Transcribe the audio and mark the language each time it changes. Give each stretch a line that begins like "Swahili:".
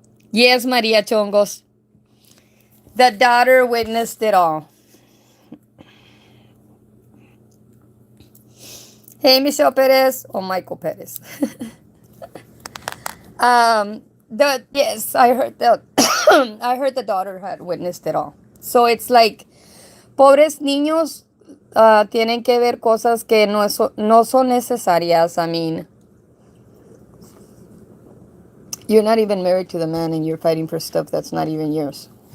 English: Yes, Maria Chongos. The daughter witnessed it all. Hey, Michelle Perez or Michael Perez. Yes, I heard that. I heard the daughter had witnessed it all. So it's like,
Spanish: pobres niños tienen que ver cosas que no son necesarias.
English: I mean, you're not even married to the man and you're fighting for stuff that's not even yours.